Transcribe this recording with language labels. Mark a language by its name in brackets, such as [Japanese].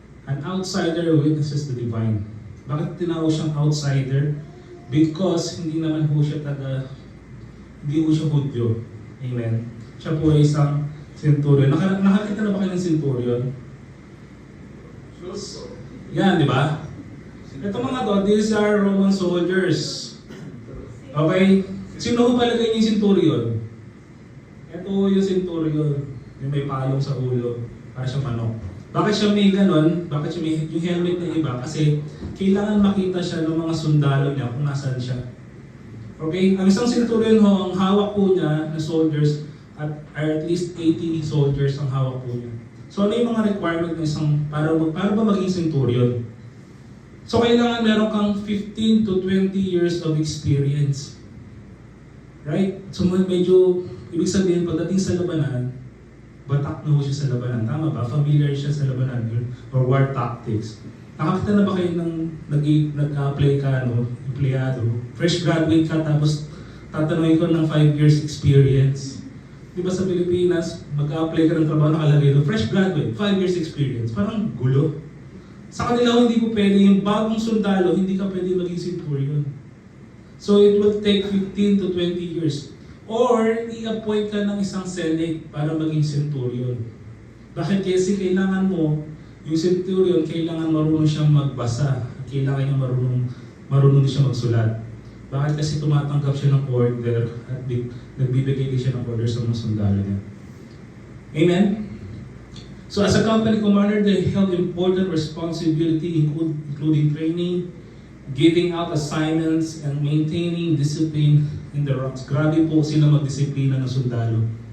[English] An outsider who witnesses the divine. [Filipino] Bakit tinawag siyang outsider? Because hindi naman po siya hindi po siya Hudyo. Amen. Siya po ay isang centurion. Nakakita na ba kayo ng centurion? Yan, di ba? Ito mga to, [English] these are Roman soldiers. [Filipino] Okay? Sino ko palagay niyo yung centurion? Ito yung centurion. Yung may palong sa ulo. Para siyang manok. Bakit siya may ganon? Bakit siya may yung helmet na iba? Kasi kailangan makita siya ng mga sundalo niya kung nasaan siya. Okay? Ang isang centurion ho, ang hawak po niya na soldiers at least 80 soldiers ang hawak po niya. So ano yung mga requirement ng isang para ba maging centurion? So kailangan meron kang [English] 15 to 20 years of experience. [Filipino] Right? So medyo, ibig sabihin, pagdating sa labanan, batak na ho siya sa labanan. Tama ba? Familiar siya sa labanan [English] or war tactics. [Filipino] Nakakita na ba kayo ng nag-apply ka, empleyado? Fresh graduate ka, tapos tatanungin ko ng 5 years experience. Di ba sa Pilipinas, mag-apply ka ng trabaho, nakalagay doon, fresh graduate, 5 years experience. Parang gulo. Sa kanila, hindi po pwede. Yung bagong sundalo, hindi ka pwede maging centurion. [English] So it will take 15 to 20 years. [Filipino] Or, i-appoint ka ng isang senate para maging centurion. Bakit? Kasi kailangan mo, yung centurion, kailangan marunong siyang magbasa. Kailangan niya marunong siya magsulat. Bakit? Kasi tumatanggap siya ng order at nagbibigay din siya ng order sa mga sundalo niya. Amen? [English] So as a company commander, they held important responsibility including training, giving out assignments, and maintaining discipline in the ranks. [Filipino] Grabe po sila magdisiplina ng sundalo.